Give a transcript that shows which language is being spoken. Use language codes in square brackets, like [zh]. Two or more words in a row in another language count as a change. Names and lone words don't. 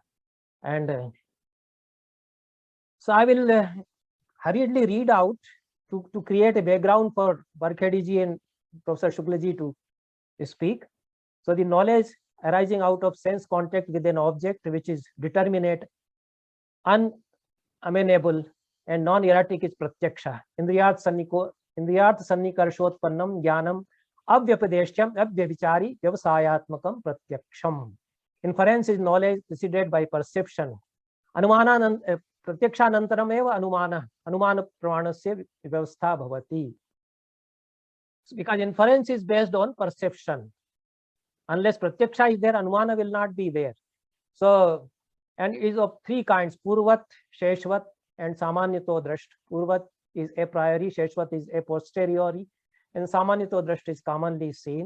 [en] And so I will hurriedly read out to create a background for Varkhedi ji and Professor Shukla ji to speak. So the knowledge arising out of sense contact with an object which is determinate, unamenable, and non-erratic is pratyaksha. [sa] Indriyat sannikarshotpannam jnanam avyapadeshyam avyavichari vyavasayatmakam pratyaksham. [en] Inference is knowledge preceded by perception. [sa] Anumana pratyakshanantaram eva anumana pramanasya vyavastha bhavati. [en] Because inference is based on perception. Unless pratyaksha is there, anumana will not be there. So, and it is of 3 kinds: [sa] Purvat, Sheshvat, and Samanyato Drasht. [en] Purvat is a priori, Sheshvat is a posteriori, and [sa] Samanyato Drasht [en] is commonly seen.